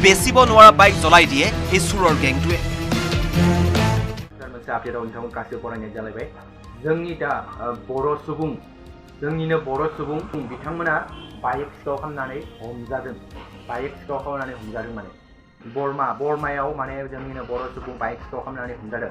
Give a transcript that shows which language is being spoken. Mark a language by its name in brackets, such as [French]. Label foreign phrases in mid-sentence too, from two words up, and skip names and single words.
[Assamese] বেচিব নোৱাৰা বাইক জ্বলাই দিয়ে এই চুৰৰ গেংটোৱে। [Bodo] मोनसे आपडेटआव नोंथांमोन गासिबो बरायनाय जालायबाय। जोंनि दा जोंनिनो बर' सुबुं बिथांमोना बाइक सिखाव खालामनानै हमजादों। बाइक सिखाव खालामनानै हमजादों माने बरमायाव माने जोंनिनो बर' सुबुं बाइक सिखाव खालामनानै हमजादों।